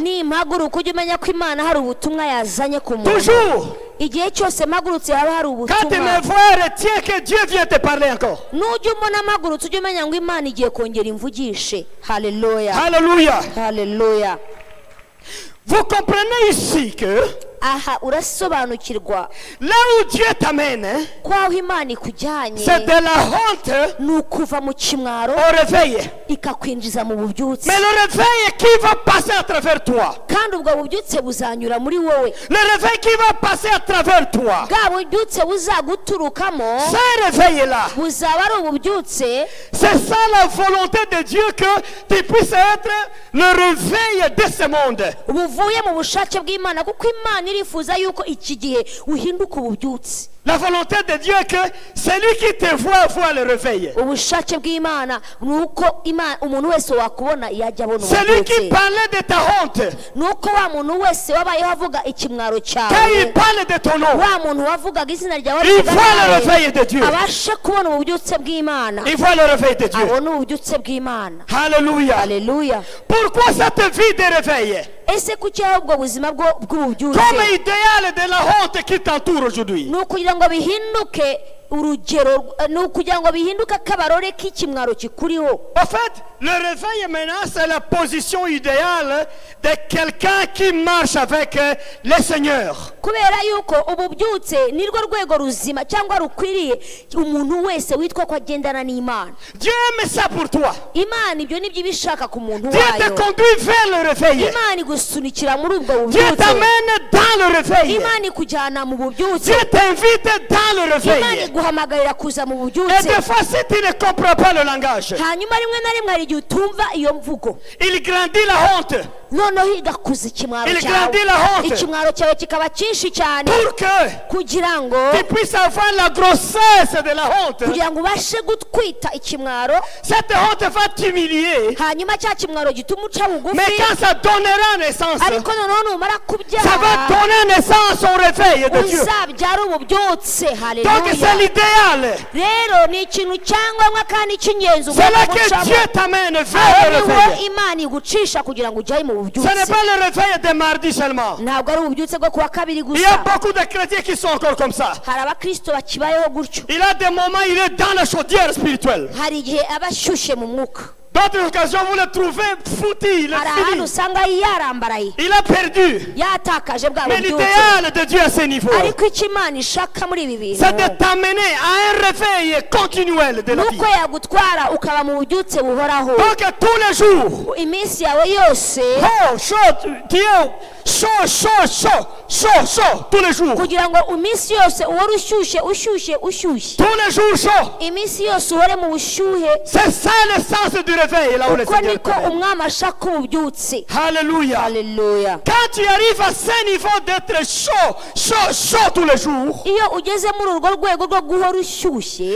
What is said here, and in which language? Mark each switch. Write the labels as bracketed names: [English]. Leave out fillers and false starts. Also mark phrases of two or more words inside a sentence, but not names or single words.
[Kinyarwanda] nimpaguruka ujye umenya ko Imana hari ubutumwa yazanye ku muntu. [French] Toujours. [Kinyarwanda] igihe cyose mpagurutse haba hari [French] Quand tu [Kinyarwanda] ubutumwa. [French] me vois, retiens que Dieu vient te parler encore. [Kinyarwanda] nujya umbona mpagurutse ujye umenya ngo Imana igiye kongera imvugishe. haleluya, [French] Alléluia. [Kinyarwanda] haleluya. [French] Vous comprenez ici que [Kinyarwanda] aha urasobanukirwa [French] là où Dieu t'amène, [Kinyarwanda] ko aho Imana ikujyanye [French] c'est de la honte [Kinyarwanda] ni ukuva mu kimwaro [French] au réveil. [Kinyarwanda] ikakwinjiza mu bubyutse, [French] Mais le réveil qui va passer à travers toi, [Kinyarwanda] kandi ubwo bubyutse buzanyura muri wowe. [French] le réveil qui va passer à travers toi, [Kinyarwanda] bwa bubyutse buzaguturukamo [French] ce réveil-là, [Kinyarwanda] buzaba ari ububyutse. [French] c'est ça la volonté de Dieu, que tu puisses être le réveil de ce monde. [Kinyarwanda] buvuye mu bushake bw'Imana, kuko Imana imana irifuza yuko iki gihe uhinduka ububyutse. [French] La volonté de Dieu est que celui qui te voit le réveil. [Kinyarwanda] Ubushake bw'Imana nuko umuntu wese wakubona yajya abona [French] Celui qui [Kinyarwanda] ububyutse. [French] parlait de ta honte, [Kinyarwanda] Nuko wa muntu wese wabayeho avuga ikimwaro [French] quand [Kinyarwanda] cyawe, [French] il parle de ton nom, [Kinyarwanda] wa muntu wavugaga izina ryawe [French] il voit le réveil de Dieu. [Kinyarwanda] abashe kubona ububyutse bw'Imana, [French] Il voit le réveil de Dieu. [Kinyarwanda] abona ububyutse bw'Imana. [French] Alléluia. [Kinyarwanda] Haleluya. [French] Pourquoi cette vie de réveil? [Kinyarwanda] Ese kuki aho ubwo buzima bw'ububyutse [French] Comme idéal de la honte qui t'entoure aujourd'hui. [Kinyarwanda] ni ukugira ngo bihinduke urugero, ni ukugira ngo bihinduke akabarore k'ikimwaro kikuriho. [French] En fait, le réveil maintenant, c'est la position idéale de quelqu'un qui marche avec le Seigneur. [Kinyarwanda] Kubera yuko ububyutse nirwo rwego ruzima cyangwa rukwiriye umuntu wese witwa ko agendana n'Imana. [French] Dieu aime ça pour toi. [Kinyarwanda] Imana ibyo nibyo ibishaka ku muntu [French] Dieu te [Kinyarwanda] wayo. [French] conduit vers le réveil. [Kinyarwanda] Imana igusunikira muri ubwo [French] Dieu [Kinyarwanda] bubyutse. [French] t'amène dans le réveil. [Kinyarwanda] Imana ikujyana mu bubyutse. [French] Dieu t'invite dans le [Kinyarwanda] Imana [French] réveil. [Kinyarwanda] iguhamagarira kuza mu [French] Et [Kinyarwanda] bubyutse. [French] des fois, si tu ne comprends pas le langage, [Kinyarwanda] Hanyuma rimwe na rimwe hari igihe utumva iyo mvugo, [French] il grandit la honte [Kinyarwanda] noneho igakuza ikimwaro [French] Il [Kinyarwanda] cyawe. [French] grandit la honte. [Kinyarwanda] Ikimwaro cyawe kikaba cyinshi cyane [French] pour que [Kinyarwanda] kugira ngo [French] tu puisses avoir la grossesse de la honte. [Kinyarwanda] kugira ngo ubashe gutwita ikimwaro, [French] Cette honte va t'humilier. [Kinyarwanda] hanyuma cya kimwaro gituma uca bugufi. [French] Mais quand ça donnera naissance, [Kinyarwanda] Ariko noneho numara [French] ça va [Kinyarwanda] kubyara [French] donner naissance au réveil de Dieu. [Kinyarwanda] uzabyara ububyutse. [French] Donc c'est [Kinyarwanda] Haleluya. [French] l'idéal. [Kinyarwanda] Rero ni ikintu cyangombwa kandi cy'ingenzi [French] C'est là [Kinyarwanda] ugomba [French] que [Kinyarwanda] gucamo. [French] Dieu t'amène [Kinyarwanda] Aho [French] vers le [Kinyarwanda] niho [French] réveil. [Kinyarwanda] Imana igucisha kugira ngo ujyaye mu [French] Ce n'est [Kinyarwanda] bubyutse. [French] pas le réveil de mardi seulement. [Kinyarwanda] Ntabwo ari ububyutse bwo kuwa kabiri [French] Il y a [Kinyarwanda] gusa. [French] beaucoup de chrétiens qui sont encore comme ça. [Kinyarwanda] Hari abakristo bakibayeho gutyo. [French] Il a des moments, il est dans la chaudière spirituelle. [Kinyarwanda] Hari igihe aba ashyushye mu mwuka. [French] D'autres occasions, vous le trouvez foutu, il [Kinyarwanda] Hari [French] est [Kinyarwanda] ahantu [French] fini. [Kinyarwanda] usanga yarambaraye, [French] Il a perdu. [Kinyarwanda] yatakaje bwa [French] Mais [Kinyarwanda] bubyutse. [French] l'idéal de Dieu à ce niveau, [Kinyarwanda] Ariko icyo Imana ishaka muri ibi bintu [French] c'est de t'amener à un réveil continuel de la vie. [Kinyarwanda] nuko yagutwara ukaba mu bubyutse buhoraho [French] Donc tous les jours, [Kinyarwanda] iminsi yawe yose, [French] oh, chaud, Dieu, chaud, tous les jours. [Kinyarwanda] kugira ngo iminsi yose uhore ushyushye. [French] Tous les jours chaud. [Kinyarwanda] Iminsi yose uhore mu bushyuhe. [French] C'est ça le sens du réveil, là où le [Kinyarwanda] Uko [French] Seigneur [Kinyarwanda] niko [French] t'amène. [Kinyarwanda] umwami ashaka ububyutse. [French] Alléluia. [Kinyarwanda] Haleluya. [French] Quand tu arrives à ce niveau d'être chaud tous les jours, [Kinyarwanda] Iyo ugeze muri urwo rwego rwo guhora ushyushye,